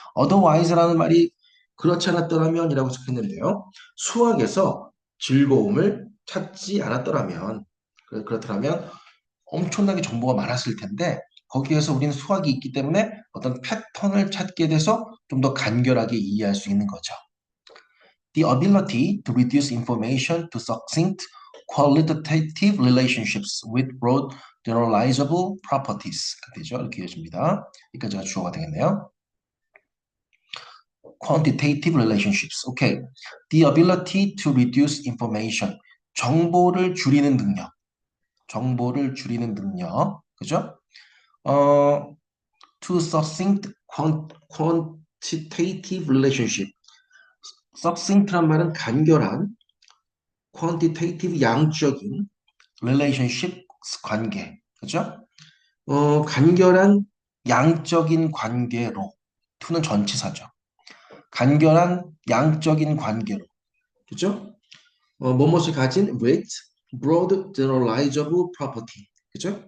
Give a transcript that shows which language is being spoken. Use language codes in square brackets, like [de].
[ko] otherwise라는 말이 그렇지 않았더라면이라고 적혔는데요. 수학에서 즐거움을 찾지 않았더라면 그렇더라면 엄청나게 정보가 많았을 텐데 거기에서 우리는 수학이 있기 때문에 어떤 패턴을 찾게 돼서 좀 더 간결하게 이해할 수 있는 거죠. [en] The ability to reduce information to succinct qualitative relationships with broad generalizable properties [ko] 되죠. 이렇게 해줍니다. 여기까지가 주어가 되겠네요. [en] Quantitative relationships. Okay. The ability to reduce information. [ko] 정보를 줄이는 능력. 정보를 줄이는 능력. 그죠? [en] 어, to succinct quantitative relationship. [ko] succinct란 말은 간결한, quantitative 양적인 relationship 관계, 그죠? 간결한 양적인 관계로, to는 전치사죠. 간결한 양적인 관계로, 그죠? 무엇을 가진 [en] with broad generalizable property, [ko] 그죠?